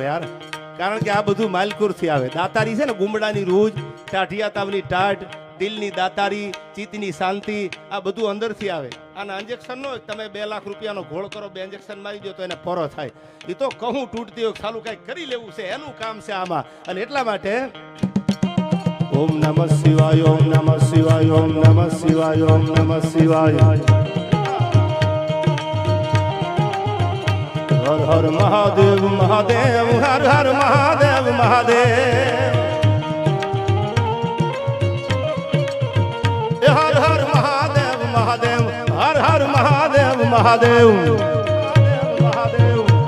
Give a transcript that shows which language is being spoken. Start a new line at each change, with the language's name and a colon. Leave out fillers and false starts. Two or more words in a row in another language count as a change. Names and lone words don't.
Gujarati: યાર કારણ કે આ બધું માલકુરથી આવે દાતારી છે ને ગુમડાની રૂજ ટાઢિયા તાવની ટાઢ દિલની દાતારી ચિત્તની શાંતિ આ બધું અંદરથી આવે આના ઇન્જેક્શન નો તમે 2 લાખ રૂપિયાનો ઘોળ કરો 2 ઇન્જેક્શન મારી દો તો એને પોરો થાય એ તો કહું તૂટતી હોય સાલું કંઈક કરી લેવું છે એનું કામ છે આમાં અને એટલા માટે
Sanskrit: ओम नमः शिवाय ओम नमः शिवाय
Gujarati: ओम नमः शिवाय ओम नमः शिवाय
Sanskrit: हर हर महादेव महादेव हर हर महादेव महादेव हर हर महादेव महादेव हर हर महादेव महादेव महादेव